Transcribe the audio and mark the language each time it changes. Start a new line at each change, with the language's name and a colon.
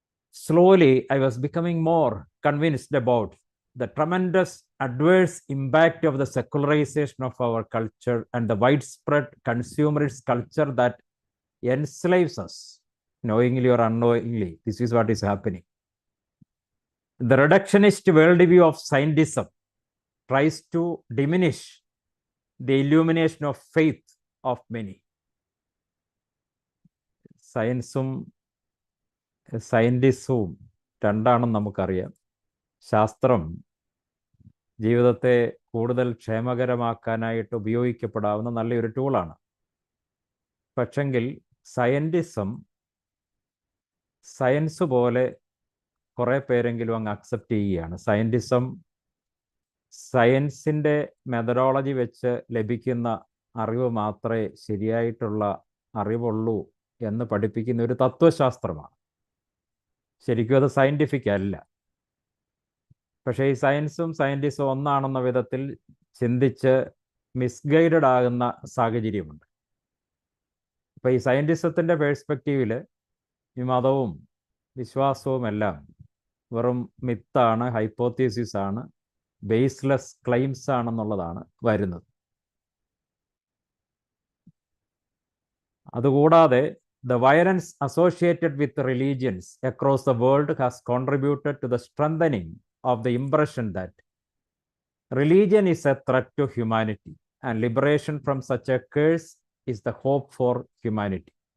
English: Slowly, I was becoming more convinced about the tremendous adverse impact of the secularization of our culture and the widespread consumerist culture that enslaves us, knowingly or unknowingly. This is what is happening. The reductionist worldview of scientism tries to diminish the illumination of faith of many.
Malayalam: സയൻസും സയൻറ്റിസവും രണ്ടാണെന്ന് നമുക്കറിയാം. ശാസ്ത്രം ജീവിതത്തെ കൂടുതൽ ക്ഷേമകരമാക്കാനായിട്ട് ഉപയോഗിക്കപ്പെടാവുന്ന നല്ലൊരു ടൂളാണ്. പക്ഷെങ്കിൽ scientism science പോലെ കുറേ പേരെങ്കിലും അങ്ങ് അക്സെപ്റ്റ് ചെയ്യുകയാണ്. സയൻറ്റിസം സയൻസിൻ്റെ മെത്തഡോളജി വെച്ച് ലഭിക്കുന്ന അറിവ് മാത്രമേ ശരിയായിട്ടുള്ള അറിവുള്ളൂ എന്ന് പഠിപ്പിക്കുന്ന ഒരു തത്വശാസ്ത്രമാണ്. ശരിക്കും അത് സയൻറ്റിഫിക് അല്ല. പക്ഷേ ഈ സയൻസും സയൻറ്റിസും ഒന്നാണെന്ന വിധത്തിൽ ചിന്തിച്ച് മിസ്ഗൈഡഡ് ആകുന്ന സാഹചര്യമുണ്ട്. അപ്പോൾ ഈ സയൻറ്റിസത്തിൻ്റെ പേഴ്സ്പെക്റ്റീവിൽ ഈ മതവും വിശ്വാസവും എല്ലാം വെറും മിത്താണ്, ഹൈപ്പോത്തീസിസ് ആണ്, ബേസ്ലെസ് ക്ലെയിംസ് ആണെന്നുള്ളതാണ് വരുന്നത്.
English: അതുകൂടാതെ the violence associated with religions across the world has contributed to the strengthening of the impression that religion is a threat to humanity and liberation from such a curse is the hope for humanity.